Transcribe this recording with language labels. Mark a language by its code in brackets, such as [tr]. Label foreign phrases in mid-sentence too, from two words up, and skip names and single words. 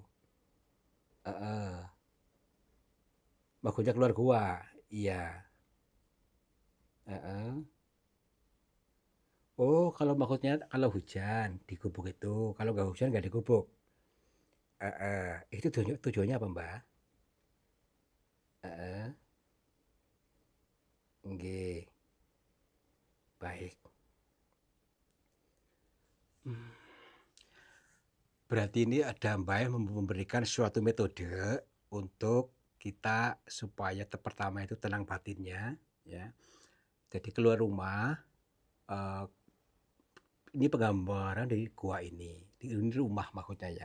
[id] Maksudnya keluar gua. Iya. Oh, kalau maksudnya kalau hujan di gubuk itu, kalau nggak hujan nggak di gubuk. Itu tujuannya apa, Mbah? Heeh, nggih, baik. Mmm, berarti ini ada Mbah yang memberikan suatu metode untuk kita supaya pertama itu tenang batinnya, ya. Jadi keluar rumah, eee, ini penggambaran dari gua ini rumah maksudnya ya.